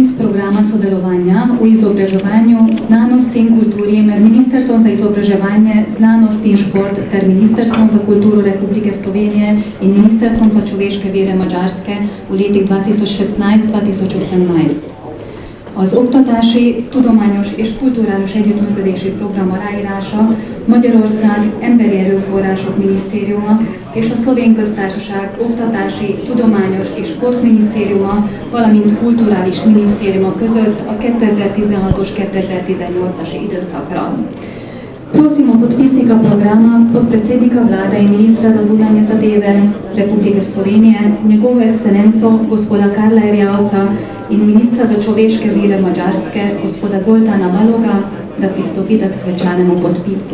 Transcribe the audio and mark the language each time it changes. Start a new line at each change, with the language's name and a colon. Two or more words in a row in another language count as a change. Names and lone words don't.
Slovenian: programa sodelovanja v izobraževanju, znanosti in kulturi med Ministrstvom za izobraževanje, znanost in šport ter Ministrstvom za kulturo Republike Slovenije in Ministrstvom za človeške vire Madžarske v letih 2016-2018.
Hungarian: Az oktatási, tudományos és kulturális együttműködési program aláírása Magyarország Emberi Erőforrások Minisztériuma és a Szlovén Köztársaság Oktatási, Tudományos és Sportminisztériuma, valamint Kulturális Minisztériuma között a 2016-os 2018-as időszakra.
Slovenian: Prosimo podpisnika programa, podpredsednika vlade in ministra za zunanje zadeve Republike Slovenije, njegovo ekscelenco gospoda Karla Erjavca in ministra za človeške vire Madžarske, gospoda Zoltana Baloga, da pristopita k svečanemu podpisu.